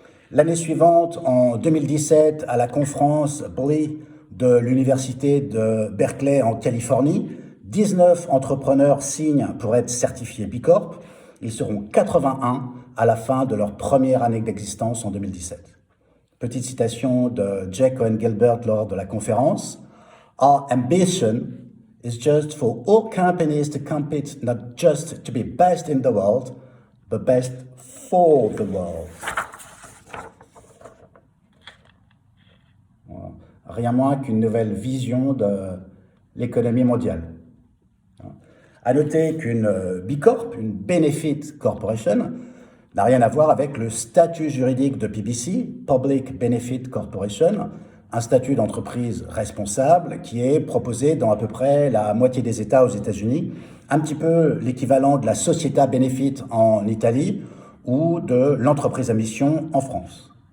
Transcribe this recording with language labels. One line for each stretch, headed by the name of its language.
French: L'année suivante, en 2017, à la conférence BLI de l'Université de Berkeley en Californie, 19 entrepreneurs signent pour être certifiés B Corp. Ils seront 81 à la fin de leur première année d'existence en 2017. Petite citation de Jay Cohen-Gilbert lors de la conférence.
English: Our ambition is just for all companies to compete not just to be best in the world, but best for the world.
French: Voilà. Rien moins qu'une nouvelle vision de l'économie mondiale. À noter qu'une B Corp, une Benefit Corporation, n'a rien à voir avec le statut juridique de PBC, Public Benefit Corporation, un statut d'entreprise responsable qui est proposé dans à peu près la moitié des États aux États-Unis, un petit peu l'équivalent de la Società Benefit en Italie ou de l'entreprise à mission en France.